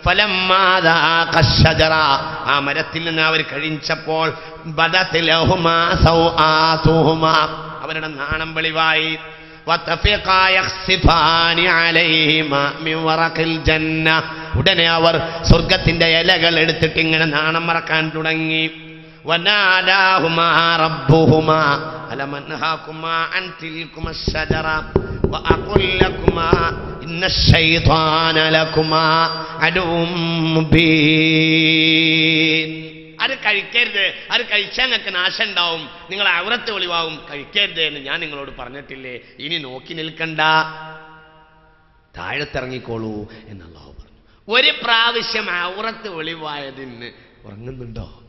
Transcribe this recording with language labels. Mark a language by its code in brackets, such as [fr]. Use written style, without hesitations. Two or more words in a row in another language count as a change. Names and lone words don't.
[ml] ആ മരത്തിൽ നിന്ന് അവർ കഴിച്ചപ്പോൾ അവരുടെ നാണം വെളിവായി. ഉടനെ അവർ സ്വർഗത്തിന്റെ ഇലകൾ എടുത്തിട്ട് ഇങ്ങനെ നാണം മറക്കാൻ തുടങ്ങി. [ar] وناداهما ربهما ألم أنهاكما عن تلكما الشجرة وأقل لكما إن الشيطان لكما عدو مبين. [ml] അത് കഴിക്കരുത്, അത് കഴിച്ചാൽ നിങ്ങൾക്ക് നാശം ഉണ്ടാവും, നിങ്ങൾ ഔറത്ത് വെളിവാകും, കഴിക്കരുത് എന്ന് ഞാൻ നിങ്ങളോട് പറഞ്ഞിട്ടില്ലേ? ഇനി നോക്കി നിൽക്കണ്ട, താഴത്തിറങ്ങിക്കോളൂ എന്ന് അല്ലാഹു പറഞ്ഞു. ഒരു പ്രാവശ്യം ഔറത്ത് വെളിവായതിന് ഉറങ്ങുന്നുണ്ടോ?